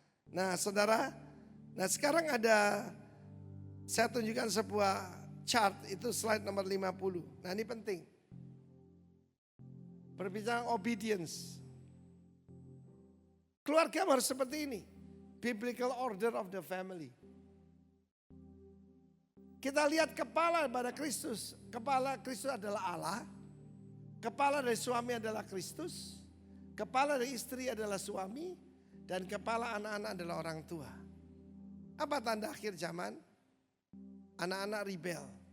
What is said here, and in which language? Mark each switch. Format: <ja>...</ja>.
<id>Nah, saudara, sekarang saya tunjukkan sebuah chart, itu slide nomor 50. Nah, ini penting. Berbicara obedience. Keluarga harus seperti ini.</id> <en>Biblical order of the family.</en> <id>Kita lihat kepala pada Kristus. Kepala Kristus adalah Allah. Kepala dari suami adalah Kristus. Kepala dari istri adalah suami. Dan kepala anak-anak adalah orang tua. Apa tanda akhir zaman? Anak-anak rebel.</id>